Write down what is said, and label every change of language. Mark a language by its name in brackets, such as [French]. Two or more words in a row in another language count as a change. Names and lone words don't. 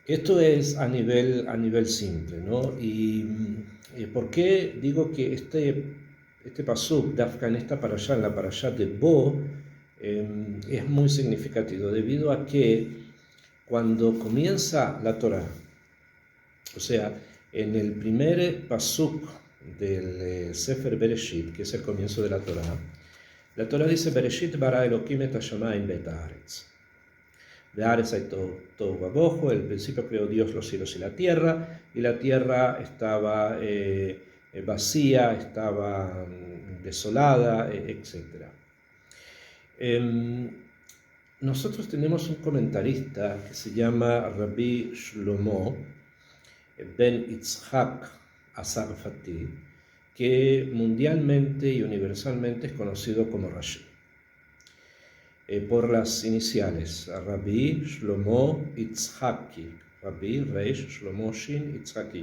[Spanish] Esto es a nivel simple, ¿no? Y ¿por qué digo que este pasuk, Dafka en esta parashá, en la parashá de Bo, es muy significativo, debido a que cuando comienza la Torá, o sea, en el primer pasuk del Sefer Bereshit, que es el comienzo de la Torá dice, [Hebrew] בראשית ברא אלהים את השמים ואת הארץ. [Spanish] Be'aretz hay todo abajo, el principio creó Dios los cielos y la tierra estaba vacía, estaba desolada, etc. Nosotros tenemos un comentarista que se llama Rabbi Shlomo ben Yitzhak Asarfati, que mundialmente y universalmente es conocido como Rashi, por las iniciales, Rabbi Shlomo Yitzhaki, Rabbi Reish Shlomo Shin Yitzhaki.